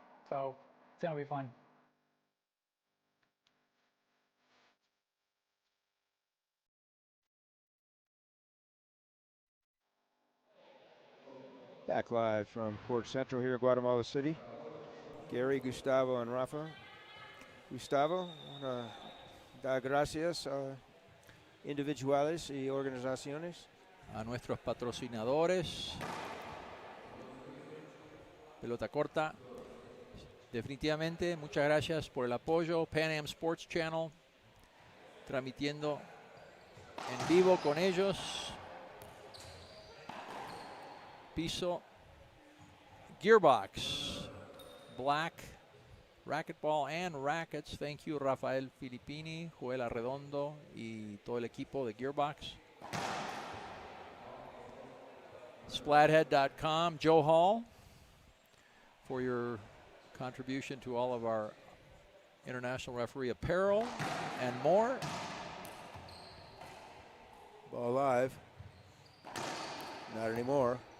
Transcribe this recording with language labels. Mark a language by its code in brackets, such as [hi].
[en] So it's going to be fun. Back live from Port Central here in Guatemala City. Gary, Gustavo, and Rafa. [es] Gustavo, da gracias a individuales y organizaciones. A nuestros patrocinadores. Pelota corta. Definitivamente, muchas gracias por el apoyo. Pan Am Sports Channel, transmitiendo en vivo con ellos. [en] Piso. Gearbox. Black. Racquetball and Rackets. Thank you, [es] Rafael Filippini, Joel Arredondo y todo el equipo de Gearbox. [en] Spladhead.com. Joe Hall, for your contribution to all of our international referee apparel and more. Ball live. Not anymore.